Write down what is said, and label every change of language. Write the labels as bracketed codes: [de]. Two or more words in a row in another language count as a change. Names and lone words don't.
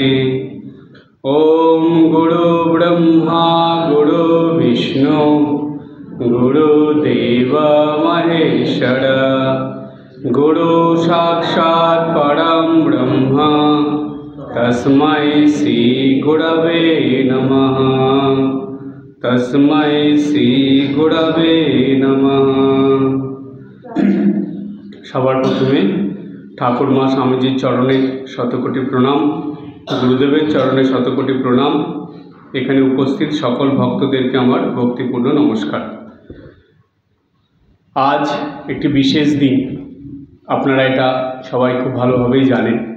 [sa] ओम गुरु ब्रह्मा गुरु विष्णु गुरुदेव महेश्वर गुरु साक्षात् परम ब्रह्म तस्मै श्री गुरवे नमः। तस्मै श्री गुरवे नमः। [bn] सবার প্রথমে ঠাকুরমা স্বামীজির চরণে শতকোটি প্রণাম, গুরুদেবের চরণে শতকোটি প্রণাম। এখানে উপস্থিত সকল ভক্তদেরকে আমার ভক্তিপূর্ণ নমস্কার। আজ একটি বিশেষ দিন, আপনারা এটা সবাই খুব ভালোভাবেই জানেন।